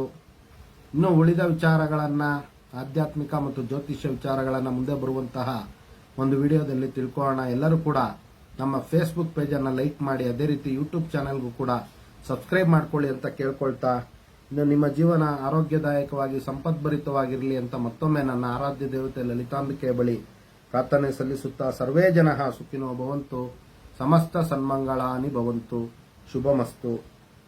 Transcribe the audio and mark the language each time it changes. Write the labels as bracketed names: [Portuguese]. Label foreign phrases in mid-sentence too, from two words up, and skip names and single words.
[Kannada] ಇನ್ನು ಉಳಿದ ವಿಚಾರಗಳನ್ನ, ಆಧ್ಯಾತ್ಮಿಕ ಮತ್ತು ಜ್ಯೋತಿಷ್ಯ ವಿಚಾರಗಳನ್ನ ಮುಂದೆ ಬರುವಂತಹ ಒಂದು ವಿಡಿಯೋದಲ್ಲಿ ತಿಳ್ಕೊಳ್ಳೋಣ. ಎಲ್ಲರೂ ಕೂಡ ನಮ್ಮ ಫೇಸ್ಬುಕ್ ಪೇಜನ್ನು ಲೈಕ್ ಮಾಡಿ, ಅದೇ ರೀತಿ ಯೂಟ್ಯೂಬ್ ಚಾನೆಲ್ಗೂ ಕೂಡ ಸಬ್ಸ್ಕ್ರೈಬ್ ಮಾಡ್ಕೊಳ್ಳಿ ಅಂತ ಕೇಳ್ಕೊಳ್ತಾ, ಇನ್ನು ನಿಮ್ಮ ಜೀವನ ಆರೋಗ್ಯದಾಯಕವಾಗಿ ಸಂಪದ್ಭರಿತವಾಗಿರಲಿ ಅಂತ ಮತ್ತೊಮ್ಮೆ ನನ್ನ ಆರಾಧ್ಯ ದೇವತೆ ಲಲಿತಾಂಬಿಕೆ ಬಳಿ ಪ್ರಾರ್ಥನೆ ಸಲ್ಲಿಸುತ್ತಾ, [Sanskrit] ಸರ್ವೇ ಜನಃ ಸುಖಿನೋ ಭವಂತು, ಸಮಸ್ತ ಸನ್ಮಂಗಳಾನಿ ಭವಂತು, ಶುಭಮಸ್ತು.